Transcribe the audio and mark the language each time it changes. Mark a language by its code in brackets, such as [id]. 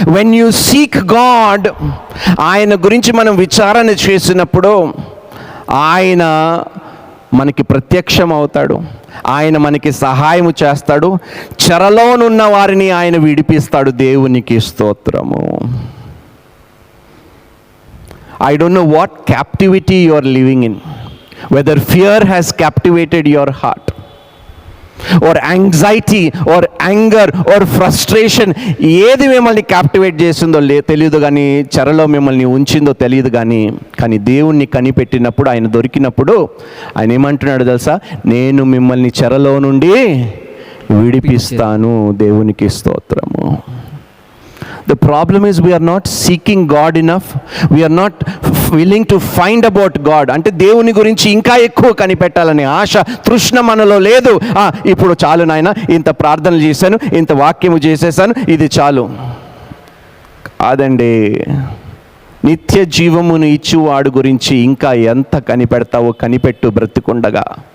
[en] when you seek God, [te] ఆయన గురించి మనం విచారణ చేసినప్పుడు ఆయన మనకి ప్రత్యక్షం అవుతాడు. ఆయన మనకి సహాయము చేస్తాడు, చెరలోనున్న వారిని ఆయన విడిపిస్తాడు. దేవునికి స్తోత్రము. [en] I don't know what captivity you are living in, whether fear has captivated your heart, or anxiety, or anger, or frustration. [te] ఏది మిమ్మల్ని క్యాప్టివేట్ చేసిందో తెలియదు, కానీ చెరలో మిమ్మల్ని ఉంచిందో తెలియదు, కానీ దేవుణ్ణి కనిపెట్టినప్పుడు, ఆయన దొరికినప్పుడు ఆయన ఏమంటున్నాడు తెలుసా? నేను మిమ్మల్ని చెరలో నుండి విడిపిస్తాను. దేవునికి స్తోత్రము. [en] The problem is we are not seeking God enough. We are not willing to find about God. [te] అంటే దేవుని గురించి ఇంకా ఎక్కువ కనిపెట్టాలనే ఆశ, తృష్ణ మనలో లేదు. ఇప్పుడు చాలు నాయన, ఇంత ప్రార్థనలు చేశాను, ఇంత వాక్యము చేసేసాను, ఇది చాలు. కాదండి, నిత్య జీవమును ఇచ్చువాడు గురించి ఇంకా ఎంత కనిపెడతావో కనిపెట్టు బ్రతికుండగా.